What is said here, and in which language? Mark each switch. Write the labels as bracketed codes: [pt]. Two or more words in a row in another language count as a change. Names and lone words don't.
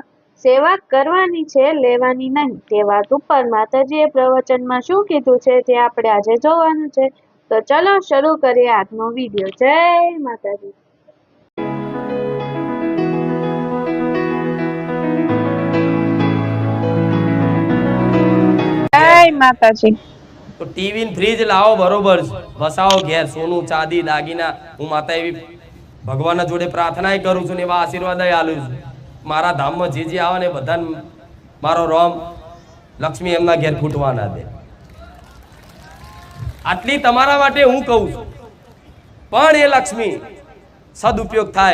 [gu] સેવા કરવાની છે, લેવાની નહીં, તે વાત ઉપર માતાજીએ પ્રવચનમાં શું કીધું છે તે આપણે આજે જોવાનું છે। તો ચલો શરૂ કરીએ આજનો વિડીયો। જય માતાજી। જય માતાજી। તો ટીવી ફ્રીઝ લાવો બરોબર વસાવો ઘેર સોનું ચાંદી દાગીના હું માતા એવી ભગવાન જોડે પ્રાર્થના કરું છું ને એવા આશીર્વાદ આલું છું। મારા ધામ માં જે આવે ને બધાને મારો રામ લક્ષ્મી એમના ઘેર ફૂટવા ના દે। આટલી તમારા માટે હું કહું છું, પણ એ લક્ષ્મી સદુપયોગ થાય।